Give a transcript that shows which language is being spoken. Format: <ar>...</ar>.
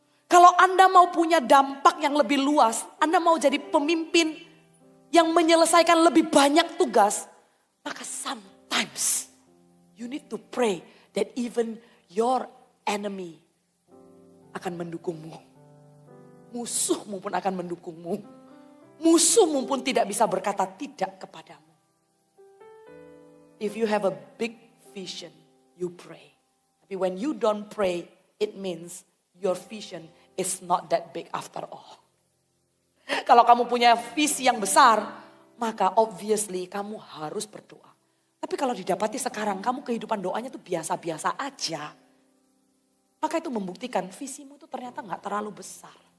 <id>Kalau Anda mau punya dampak yang lebih luas, Anda mau jadi pemimpin yang menyelesaikan lebih banyak tugas, maka</id> <en>sometimes you need to pray that even your enemy</en> <id>akan mendukungmu. Musuhmu pun akan mendukungmu. Musuhmu pun tidak bisa berkata tidak kepadamu.</id> <en>If you have a big vision, you pray.</en> <id>Tapi</id> <en>when you don't pray, it means your vision is not that big after all.</en> <id>Kalau kamu punya visi yang besar, maka obviously kamu harus berdoa. Tapi kalau didapati sekarang kamu kehidupan doanya tuh biasa-biasa aja, maka itu membuktikan visimu itu ternyata gak terlalu besar.</id>